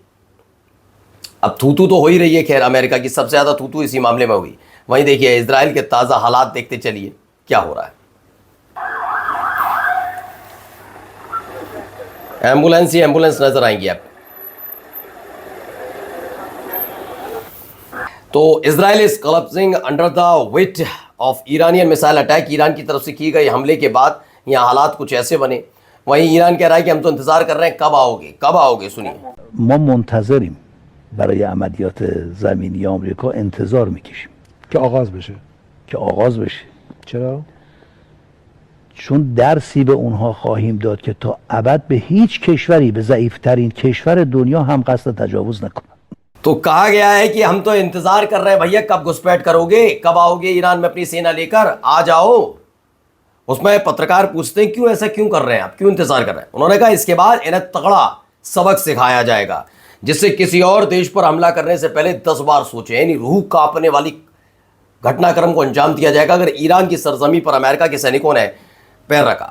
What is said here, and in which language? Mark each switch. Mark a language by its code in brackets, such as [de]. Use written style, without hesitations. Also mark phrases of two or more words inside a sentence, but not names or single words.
[hi] अब थूतू तो हो ही रही है, खैर अमेरिका की सबसे ज़्यादा थूतू इसी मामले में हुई। वहीं देखिए इजराइल के ताज़ा हालात देखते चलिए क्या हो रहा है। एम्बुलेंस ही एम्बुलेंस नजर आएंगी आप। [en] तो Israel is collapsing under the weight of Iranian missile attack. [hi] ईरान की तरफ से की गई हमले के बाद यहाँ हालात कुछ ऐसे बने। वहीं ईरान कह रहा है कि हम तो इंतजार कर रहे हैं, कब आओगे सुनिए। [fa] ما منتظریم برای عملیات زمینی آمریکا انتظار میکشیم که آغاز بشه. که آغاز بشه، چرا؟ چون درسی به اونها خواهیم داد که تا ابد به هیچ کشوری، به ضعیفترین کشور دنیا هم قصد تجاوز نکنن. [hi] तो कहा गया है कि हम तो इंतजार कर रहे हैं भैया, कब घुसपैठ करोगे, कब आओगे ईरान में अपनी सेना लेकर, आ जाओ। उसमें पत्रकार पूछते हैं क्यों ऐसा क्यों कर रहे हैं आप, क्यों इंतजार कर रहे हैं। उन्होंने कहा इसके बाद इन्हें तगड़ा सबक सिखाया जाएगा जिससे किसी और देश पर हमला करने से पहले 10 बार सोचे, यानी रूह कांपने वाली घटनाक्रम को अंजाम दिया जाएगा अगर ईरान की सरजमी पर अमेरिका के सैनिकों ने पैर रखा।